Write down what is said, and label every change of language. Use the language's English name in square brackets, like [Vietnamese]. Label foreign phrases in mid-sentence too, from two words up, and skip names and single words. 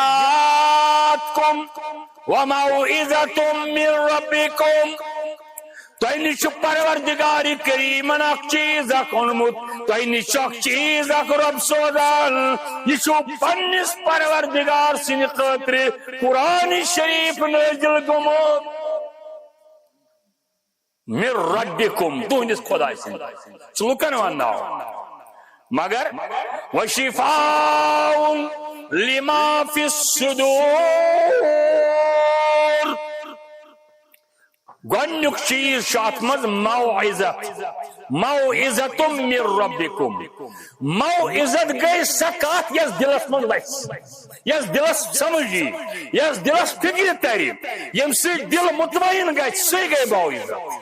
[Arabic] جاءتكم وموعظة من ربكم [Kashmiri] تۄہہِ نِش چھُ پروردگار کریٖمن اکھ چیٖز اکھ اوٚنمُت تۄہہِ نِش چھُ اکھ چیٖز اکھ رۄب سوزان یہِ چھُ پننِس پروردگار سٕنٛدِ خٲطرٕ قرآن شریٖف نٲزِل گوٚمُت [Arabic] مِن ربکُم [Kashmiri] تُہنٛدِس خۄداے سٕنٛدِ ژٕ لُکن ونناو مگر [Arabic] وشفاء لما فی الصدور [Kashmiri] گۄڈنیُک چیٖز چھُ اتھ منٛز [Arabic] موعظت من ربکم [Kashmiri] موعظت گٔے سۄ کتھ یۄس دلس منٛز وسہِ یۄس دلس سمجھ یی یۄس دلس فکرِ ترِ ییٚمہِ سۭتۍ دل مطمئن گژھِ سُے گٔے موعظت